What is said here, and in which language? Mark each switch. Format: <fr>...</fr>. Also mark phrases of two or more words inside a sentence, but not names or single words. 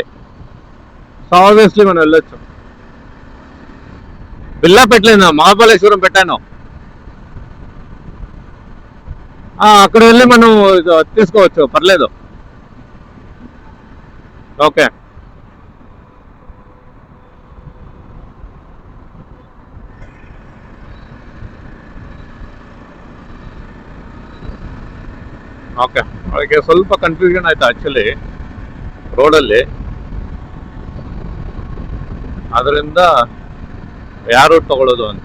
<te>సో ఆబ్వియస్లీ మనం వెళ్ళొచ్చు. బిల్లా పెట్టలేదు, మహాబలేశ్వరం పెట్టాను. అక్కడ వెళ్ళి మనం తీసుకోవచ్చు, పర్లేదు. ఓకే.</te> <kn>ಓಕೆ, ಅದಕ್ಕೆ ಸ್ವಲ್ಪ ಕನ್ಫ್ಯೂಷನ್ ಆಯ್ತು ಆಕ್ಚುಲಿ ರೋಡಲ್ಲಿ. ಅದರಿಂದ ಯಾವ ರೂಟ್ ತಗೊಳ್ಳೋದು ಅಂತ.</kn>